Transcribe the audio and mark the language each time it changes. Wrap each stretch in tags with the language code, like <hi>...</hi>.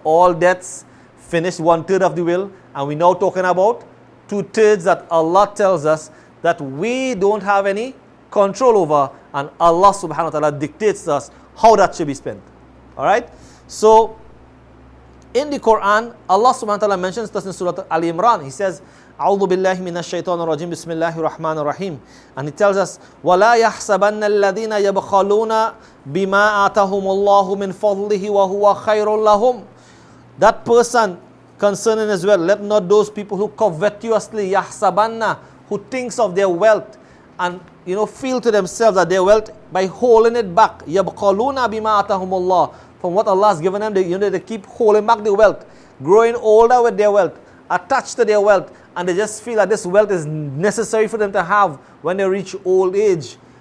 <en>All debts, finished 1/3 of the will, and we now talking about 2/3 that Allah tells us that we don't have any control over, and Allah subhanahu wa ta'ala dictates to us how that should be spent. Alright? So, in the Quran, Allah subhanahu wa ta'ala mentions this in Surah Ali Imran. He says,</en> <ar>أعوذ بالله من الشيطان الرجيم بسم الله الرحمن الرحيم.</ar> <en>And he tells us,</en> <ar>وَلَا يَحْسَبَنَّ الَّذِينَ يَبْخَلُونَ بِمَا آتَهُمُ اللَّهُ مِنْ فَضْلِهِ وَهُوَ خَيْرٌ لَهُمْ.</ar> <en>That person concerning as well, let not those people who covetously, يَحْسَبَنَّ, who thinks of their wealth and feel to themselves that their wealth, by holding it back,</en> <ar>يَبْخَلُونَ بِمَا آتَهُمُ اللَّهُ,</ar> <en>from what Allah has given them, they keep holding back the wealth, growing older with their wealth, attached to their wealth, and they just feel that this wealth is necessary for them to have when they reach old age.</en>